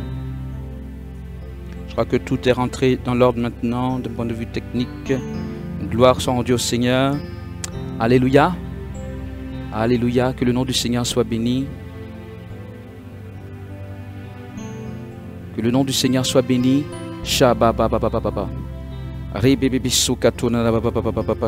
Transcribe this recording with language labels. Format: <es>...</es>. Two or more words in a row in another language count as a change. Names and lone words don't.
<fr>Je crois que tout est rentré dans l'ordre maintenant, d'un point de vue technique. Gloire soit rendue au Seigneur. Alléluia. Alléluia. Que le nom du Seigneur soit béni. Que le nom du Seigneur soit béni. Shabba-ba-ba-ba-ba-ba-ba. Ribébébissou-katona-ba-ba-ba-ba-ba-ba.</fr>